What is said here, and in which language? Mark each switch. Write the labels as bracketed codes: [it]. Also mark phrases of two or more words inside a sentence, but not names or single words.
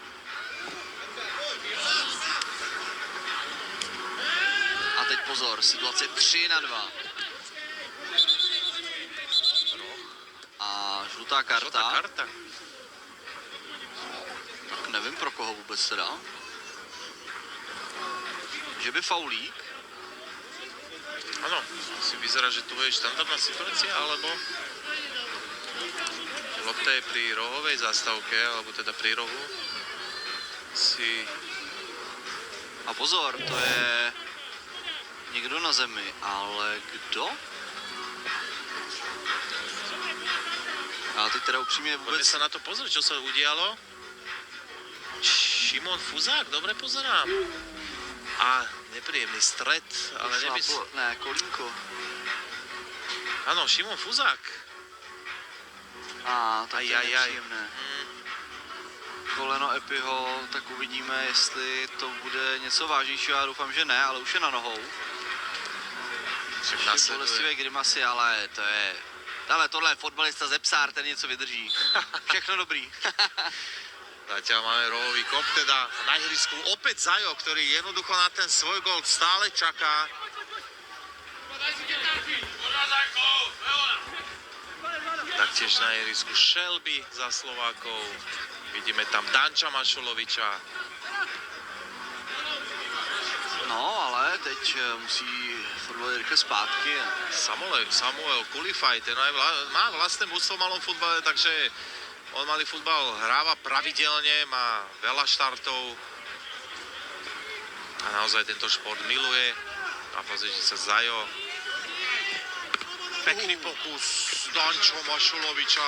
[cs] A teď pozor, situace 3-2. A žlutá karta. Žlutá karta. Tak nevím, pro koho vůbec teda. Že by faulík? [sk] Áno, si vyzerá, že tu je štandardná situácia, alebo lopta je pri rohovej zástavke, alebo teda pri rohu. Si... [cs] A pozor, to je někdo na zemi, ale kdo? A teď teda upřímně [sk] Poďme [cs] vůbec... [sk] sa na to pozrieť, čo sa udialo. Šimon Fuzák, dobre pozerám. A nepríjemný stret, ale [cs] Ne, kolínko. [sk] Áno, Šimon Fuzák. [cs] A tak to je Ajajaj. nepříjemné. Koleno Epiho, tak uvidíme, jestli to bude něco vážnějšího. Já doufám, že ne, ale už je na nohou. Však Ještě bolestivé grimasy, ale to je... Ale tohle je fotbalista ze Psár, ten něco vydrží. Všechno dobrý. [sk] Zatiaľ máme rohový kop, teda na ihrisku opäť Zajo, ktorý jednoducho na ten svoj gól stále čaká. Taktiež na ihrisku Shelby za Slovákov. Vidíme tam Danča Mašuloviča. [cs] No, ale teď musí fotbalový rychle zpátky. [sk] Samuel Kulifaj, ten má vlastné mužstvo v malom futbale, takže on malý futbal hráva pravidelne, má veľa štartov a naozaj tento šport miluje. A pozrite sa, Zajo. Pekný pokus Dančo Mašuloviča.